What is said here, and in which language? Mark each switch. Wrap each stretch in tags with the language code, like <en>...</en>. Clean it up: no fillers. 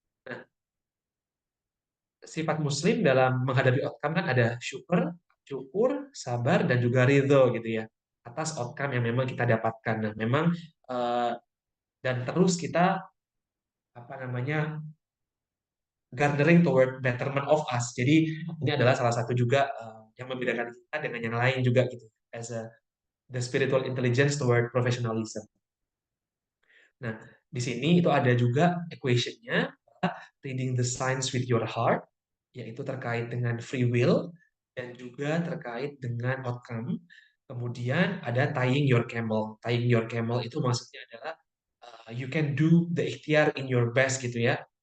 <id>Nah, sifat muslim dalam menghadapi outcome kan ada syukur, sabar, dan juga ridho gitu ya atas outcome yang memang kita dapatkan. Nah, memang eh, dan terus kita</id> <en>garnering toward betterment of us.</en> <id>Jadi ini adalah salah satu juga yang membedakan kita dengan yang lain juga gitu.</id> <en>As the spiritual intelligence toward professionalism.</en> <id>Nah, di sini itu ada juga equation-nya,</id> <en>reading the signs with your heart,</en> <id>yaitu terkait dengan free will dan juga terkait dengan outcome. Kemudian ada</id> <en>tying your camel. Tying your camel</en> <id>itu maksudnya adalah</id> <en>you can do the ikhtiar in your best gitu ya.</en>